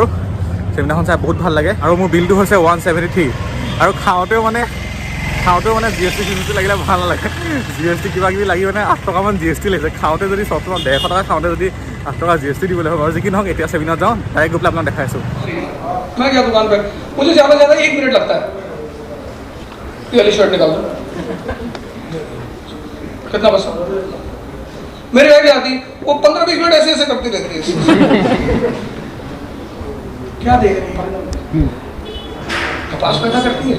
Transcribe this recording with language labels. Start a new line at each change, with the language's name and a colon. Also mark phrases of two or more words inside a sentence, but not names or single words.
Assamese: চেমিনাৰখন চাই বহুত ভাল লাগে। আৰু মোৰ বিলটো হৈছে 173। আৰু খাওঁতেও মানে GST লাগিলে ভাল নালাগে। GST কিবা কিবি লাগি মানে 8 টকামান GST লাগিছে। খাওঁতে যদি 150 টকা খাওঁতে যদি 8 টকা GST দিবলৈ হ'ব। আৰু যি কি নহওক এতিয়া চেমিনাৰ যাওঁ, ডাইৰেক্ট গৈ পেলাই আপোনাক দেখাইছোঁ।
Hindi: मैं गया दुकान पे, मुझे ज़्यादा से ज़्यादा 1 मिनट लगता है। ये वाली शर्ट निकाल दो। कितना बचा? मेरी आइडिया आती, वो 15-20 मिनट ऐसे ऐसे करती रहती है। क्या देख रही है? कपास पैदा करती है।